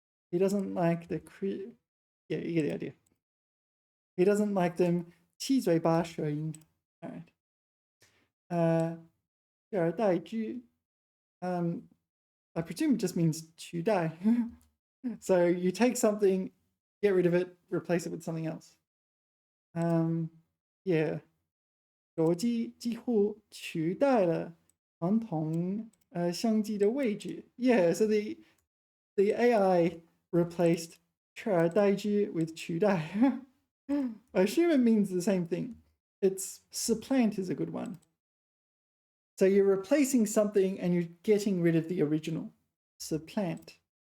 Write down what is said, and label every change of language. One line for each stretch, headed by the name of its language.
English: He doesn't like the yeah, you get the idea. He doesn't like them 七嘴八舌音. All right. 取而代之. I presume it just means 取代. So you take something, get rid of it, replace it with something else. Yeah.
Chinese: 手机几乎取代了传统相机的位置.
English: Yeah, so the AI replaced 取而代之 with 取代. I assume it means the same thing. It's supplant is a good one. So you're replacing something and you're getting rid of the original. Supplant.